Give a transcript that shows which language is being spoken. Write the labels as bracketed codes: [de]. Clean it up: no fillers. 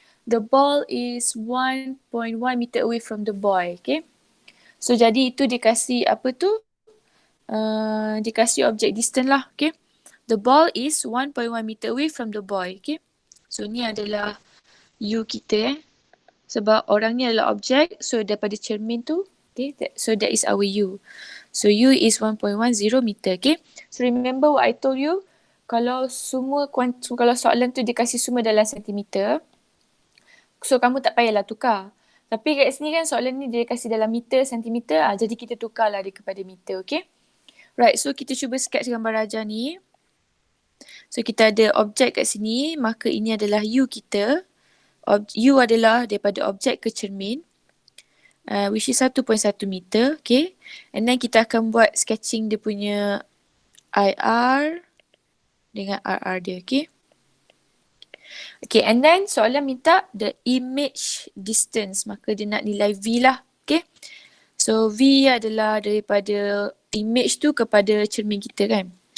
[en] The ball is 1.1 meter away from the boy. [ms] Okay. So jadi itu dikasih apa tu? Dikasih object distance lah. Okay. [en] The ball is 1.1 meter away from the boy. Okay. [ms] So ni adalah U kita sebab orang ni adalah objek. [en] So [ms] daripada cermin tu. [en] Okay. So that is our U. So U is 1.10 meter. Okay. So remember what I told you. [ms] Kalau kalau soalan tu dikasih semua dalam sentimeter. So kamu tak payahlah tukar. Tapi kat sini kan soalan ni dia kasih dalam meter, sentimeter. Jadi kita tukarlah dia kepada meter. Okay. Right. So kita cuba sketch gambar rajah ni. So kita ada objek kat sini. Maka ini adalah U kita. U adalah daripada objek ke cermin. [en] Which is 1.1 meter. Okay. [ms] And then kita akan buat sketching dia punya IR dengan RR dia. Okay. [en] Okay, and then [ms] soalan minta [en] the image distance. [ms] Maka dia nak nilai V lah. Okay. So V adalah daripada image tu kepada cermin kita kan.